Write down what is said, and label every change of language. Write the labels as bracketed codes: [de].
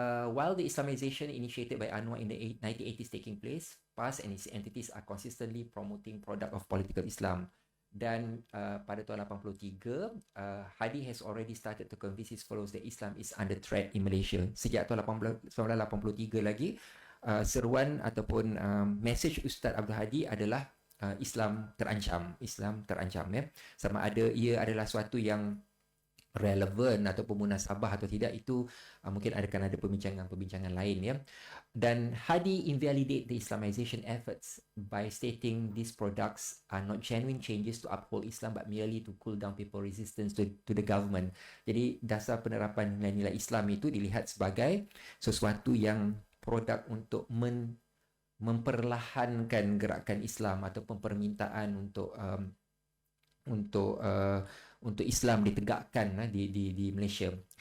[en] While the Islamization initiated by Anwar in the 1980s taking place, PAS and its entities are consistently promoting product of political Islam. [ms] Dan pada tahun 83, [en] Hadi has already started to convince his followers that Islam is under threat in Malaysia. [ms] Sejak tahun 1983 lagi, seruan ataupun message Ustaz Abdul Hadi adalah Islam terancam, ya. Sama ada ia adalah suatu yang relevan ataupun munasabah atau tidak, itu mungkin akan ada perbincangan lain, ya. [en] Dan Hadi invalidate the Islamization efforts by stating these products are not genuine changes to uphold Islam but merely to cool down people resistance to the government. [ms] Jadi dasar penerapan nilai-nilai Islam itu dilihat sebagai sesuatu yang produk untuk memperlahankan gerakan Islam ataupun permintaan untuk Islam ditegakkan di Malaysia.